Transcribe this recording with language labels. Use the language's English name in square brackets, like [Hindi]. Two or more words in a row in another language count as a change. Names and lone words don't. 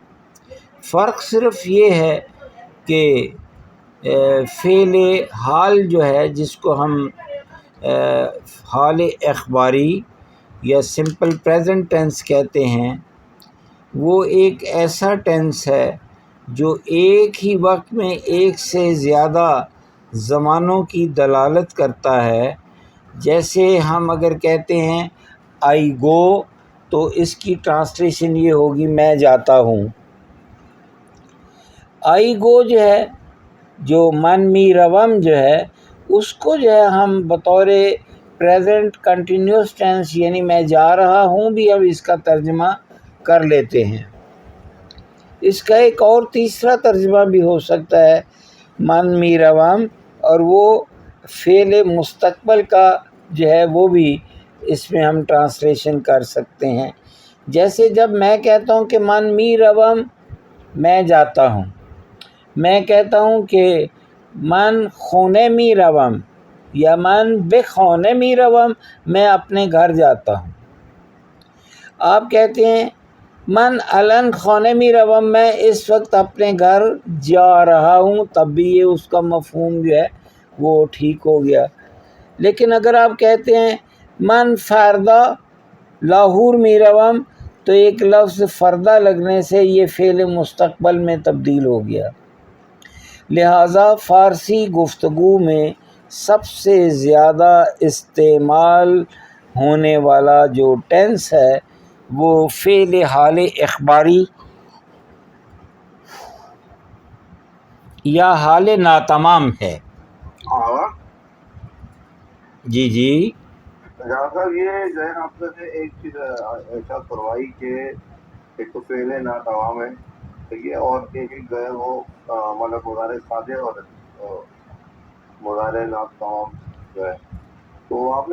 [Urdu] فرق صرف یہ ہے کہ فعل حال جو ہے جس کو ہم حال اخباری یا [English] simple present tense [Urdu] کہتے ہیں، وہ ایک ایسا ٹینس ہے جو ایک ہی وقت میں ایک سے زیادہ زمانوں کی دلالت کرتا ہے۔ جیسے ہم اگر کہتے ہیں [English] I go [Urdu] تو اس کی ٹرانسلیشن یہ ہوگی میں جاتا ہوں۔ [English] I go [Urdu] جو ہے، جو [Persian] من می روم [Urdu] جو ہے، اس کو جو ہے ہم بطور [English] present continuous tense [Urdu] یعنی میں جا رہا ہوں بھی اب اس کا ترجمہ کر لیتے ہیں۔ اس کا ایک اور تیسرا ترجمہ بھی ہو سکتا ہے [Persian] من می روم، [Urdu] اور وہ فعل مستقبل کا جو ہے وہ بھی اس میں ہم ٹرانسلیشن کر سکتے ہیں۔ جیسے جب میں کہتا ہوں کہ [Persian] من می روم [Urdu] میں جاتا ہوں، میں کہتا ہوں کہ [Persian] من خونے می روم [Urdu] یا [Persian] من بے خونے می روم [Urdu] میں اپنے گھر جاتا ہوں۔ آپ کہتے ہیں [Persian] من الن خونے می روم [Urdu] میں اس وقت اپنے گھر جا رہا ہوں، تب بھی یہ اس کا مفہوم جو ہے وہ ٹھیک ہو گیا۔ لیکن اگر آپ کہتے ہیں [Persian] من فردہ لاہور می روم [Urdu] تو ایک لفظ فردہ لگنے سے یہ فعل مستقبل میں تبدیل ہو گیا۔ لہٰذا فارسی گفتگو میں سب سے زیادہ استعمال ہونے والا جو ٹینس ہے وہ فعل حال اخباری یا حال ناتمام ہے۔ جی جی جہاں صاحب یہ جو ہے آپ نے ایک چیز ایسا فرمائی کہ ایک تو فعل ناتمام ہے، ٹھیک ہے، اور ایک جو ہے وہ مطلب مضارع سادے اور مضارع ناتمام جو ہے، تو آپ